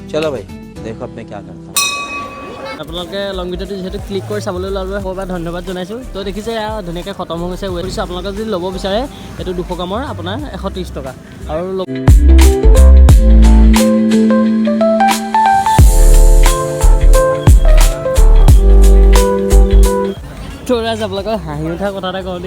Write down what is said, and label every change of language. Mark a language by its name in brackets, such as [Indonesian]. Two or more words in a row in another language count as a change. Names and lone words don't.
[Hindi] चलो भाई देखो अब मैं क्या करता हूँ। [Assamese] আপোনালোকে [English] long video [Assamese] যিহেতু ক্লিক কৰি চাবলৈ ওলালে সবাই ধন্যবাদ জনাইছোঁ। তো দেখিছে এয়া ধুনীয়াকৈ খতম হৈ গৈছে। ৱেট কৰিছোঁ আপোনালোকে যদি ল'ব বিচাৰে এইটো 200 গ্ৰামৰ আপোনাৰ 130 টকা আৰু থোৰাজ আপোনালোকৰ হাঁহি উঠা কথা এটা কওঁ দেই।